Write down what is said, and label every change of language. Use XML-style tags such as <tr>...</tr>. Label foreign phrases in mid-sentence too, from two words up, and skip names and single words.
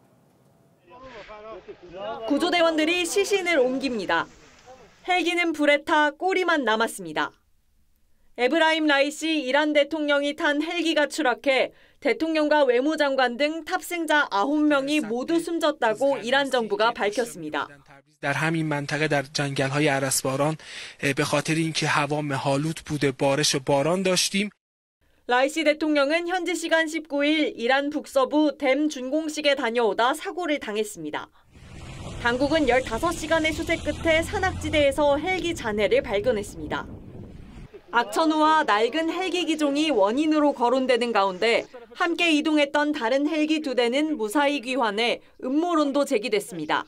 <ko>구조대원들이 시신을 옮깁니다. 헬기는 불에 타 꼬리만 남았습니다. 에브라임 라이시 이란 대통령이 탄 헬기가 추락해 대통령과 외무장관 등 탑승자 9명이 모두 숨졌다고 이란 정부가 밝혔습니다.</ko> <fa>در همین منطقه در جنگل‌های ارسباران به خاطر اینکه هوا مه‌آلود بوده بارش و باران داشتیم.</fa> <ko>라이시 대통령은 현지 시간 19일 이란 북서부 댐 준공식에 다녀오다 사고를 당했습니다. 당국은 15시간의 수색 끝에 산악지대에서 헬기 잔해를 발견했습니다. 악천후와 낡은 헬기 기종이 원인으로 거론되는 가운데 함께 이동했던 다른 헬기 2대는 무사히 귀환해 음모론도 제기됐습니다.</ko>